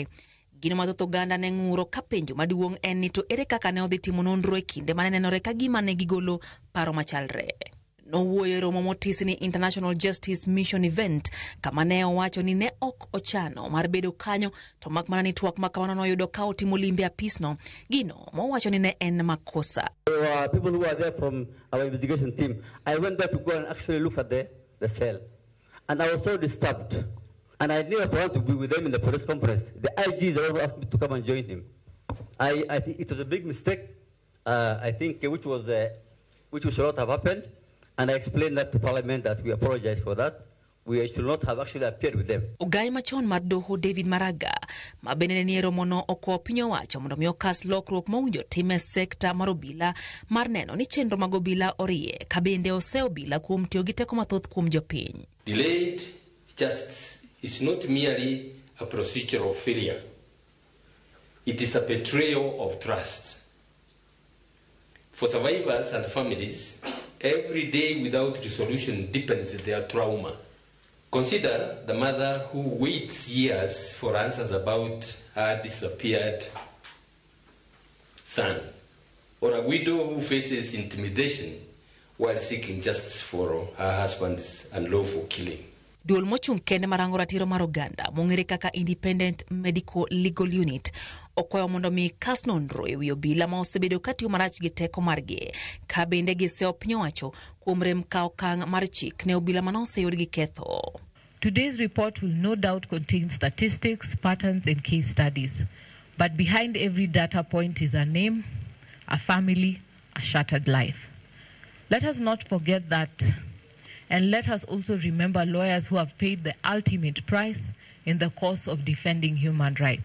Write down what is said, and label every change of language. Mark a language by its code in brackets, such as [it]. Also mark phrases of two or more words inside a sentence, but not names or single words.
[luo] Gino mathoth oganda ne ng'uro ka penjo maduong' en ni to ere kaka ne odhi timo nonro e kinde mane nenore ka gima ne gigolo paro machalre. Nowuoyo romo motis ni International Justice Mission Event kama ne owacho ni ne ok ochano mar bedo kanyo to mak mana ni twak makamano noyudo ka otimo limbe apisno gino mowacho ni ne en makosa. [en] People who are there from our investigation team, I went there to go and actually look at the cell, and I was so disturbed, and I never planned to be with them in the press conference. The IG also asked me to come and join him. I think it was a big mistake. I think which should not have happened. And I explained that to Parliament that we apologize for that. We should not have actually appeared with them. [luo] Ogai machon mar doho David Maraga ma bende ne romo no okwo piny owacho mondo mi okas lokruok mowinjo time sekta mar obila mar neno ni chenro mag obila orie ka bende ose obila kuom tiyo gi teko mathoth kuom jopiny. [en] Delayed justice is not merely a procedural failure. It is a betrayal of trust. For survivors and families, every day without resolution deepens their trauma. Consider the mother who waits years for answers about her disappeared son, or a widow who faces intimidation while seeking justice for her husband's unlawful killing. [luo] Duol mochung' kende marango ratiro mar oganda mong'ere kaka Independent Medical Legal Unit okwayo mondo mi kas nonro ewi obila ma osebedo katiyo marach gi teko margi ka bende giseo piny owacho kuom rem ka okang' mar chik ne obila ma noseyud gi ketho. [en] Today's report will no doubt contain statistics, patterns and case studies. But behind every data point is a name, a family, a shattered life. Let us not forget that. And let us also remember lawyers who have paid the ultimate price in the course of defending human rights.